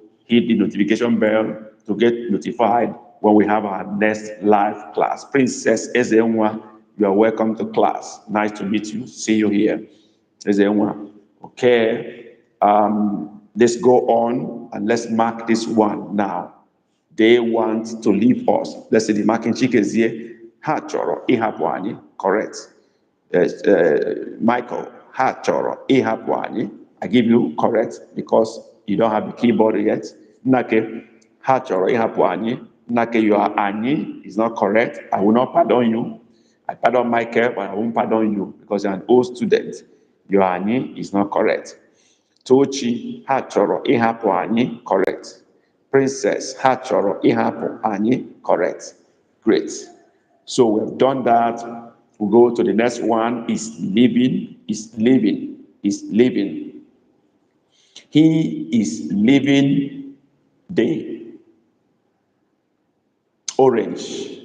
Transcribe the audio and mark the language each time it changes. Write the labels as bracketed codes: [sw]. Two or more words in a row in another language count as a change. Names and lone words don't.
[en] Hit the notification bell to get notified when we have our next live class. Princess Ezenwa, you are welcome to class. Nice to meet you. See you here. Ezenwa. Okay. Let's go on and let's mark this one now. They want to leave us. Let's see the marking chikezie. [ig] Ha chọrọ ịhapụ anyị. Correct. Michael, ha chọrọ ịhapụ anyị. [en] I give you correct because you don't have the keyboard yet. Nake, [ig] ha chọrọ ịhapụ anyị. [en] Nake, your anyị is not correct. I will not pardon you. I pardon Michael, but I won't pardon you because you're an old student. Your anyị is not correct. [ig] Tochi, ha chọrọ ịhapụ anyị. [en] Correct. [ig] Princess, ha chọrọ ịhapụ anyị. [en] Correct. Great. So we've done that. We'll go to the next one. Is living. Is living. Is living. He is living the orange.